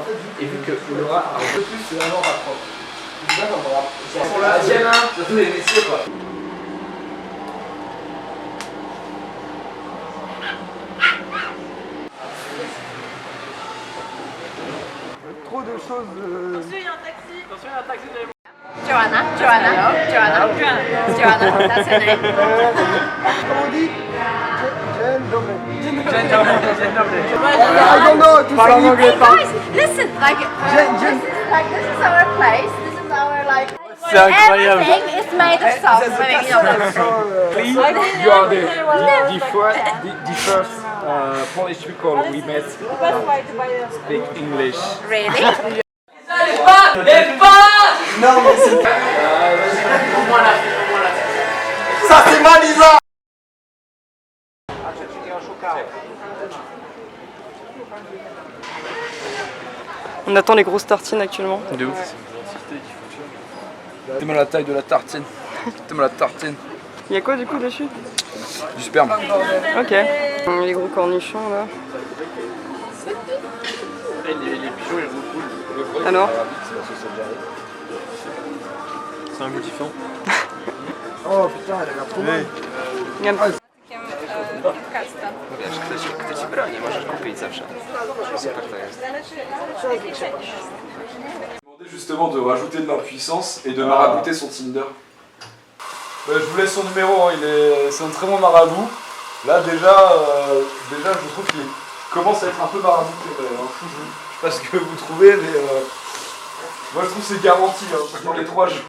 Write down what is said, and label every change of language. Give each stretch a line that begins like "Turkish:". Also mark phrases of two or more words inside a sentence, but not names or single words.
French: Et vu que Laura a un peu plus de un an à prendre. Pour la deuxième, surtout les messieurs quoi. trop de choses. Attention, il y a un taxi. Attention, il y a un taxi.
English: Joanna, that's her name.
French: Comment on dit?
English: I don't know,
French: tout ça.
English: Hey guys, listen, like, this is our place, this is our like, everything is made of salt. You are the first Polish people we met speak English. Really?
French: Non, mais c'est. Ça, c'est Malisa! On attend les grosses tartines actuellement. De ouf. T'aimes la taille de la tartine. T'aimes la tartine. Il y a quoi du coup dessus? Du sperme. Ok. Les gros cornichons là. Les pigeons, ils sont cool. Alors? C'est un goût différent. Oh putain, elle a l'air trop bonne.
Polish: Kto ci broni, możesz kupić zawsze. Super to jest.
French: Justement de rajouter de l'impuissance et de marabouter son Tinder. je vous laisse son numéro, hein. C'est un très bon marabout. Là déjà je trouve qu'il commence à être un peu marabout. Je sais pas ce que vous trouvez, mais moi je trouve que c'est garanti dans les 3 jeux.